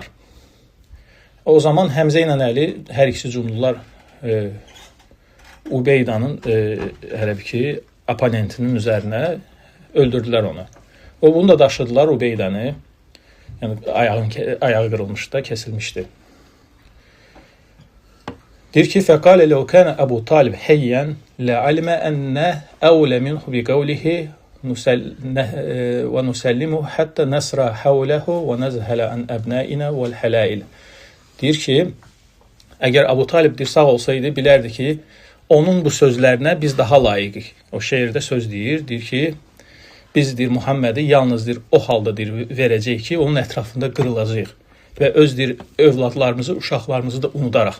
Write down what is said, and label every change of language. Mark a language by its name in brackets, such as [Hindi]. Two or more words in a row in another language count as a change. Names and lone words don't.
[Azerbaijani] O zaman Həmzə ilə Əli hər ikisi cumdular Ubeydanın hələ bir ki oponentinin üzərinə, öldürdülər onu. O bunu da daşıdılar Ubeydəni. Yəni ayağı qırılmışdı da, kəsilmişdi. Deyir ki: [Arabic] "فقال لو كان أبو طالب حيا لعلم أنا أولى منه بقوله ونسلمه حتى نصرع حوله ونذهل عن أبنائنا والحلائل." [Azerbaijani] Deyir ki, əgər Əbu Talib sağ olsaydı, bilərdi ki, onun bu sözlərinə biz daha layiqik. O şeirdə söz deyir ki, biz deyir Muhammədi yalnız deyir o halda deyir verəcəyik ki, onun ətrafında qırılacağıq və öz deyir övladlarımızı, uşaqlarımızı da unudaraq.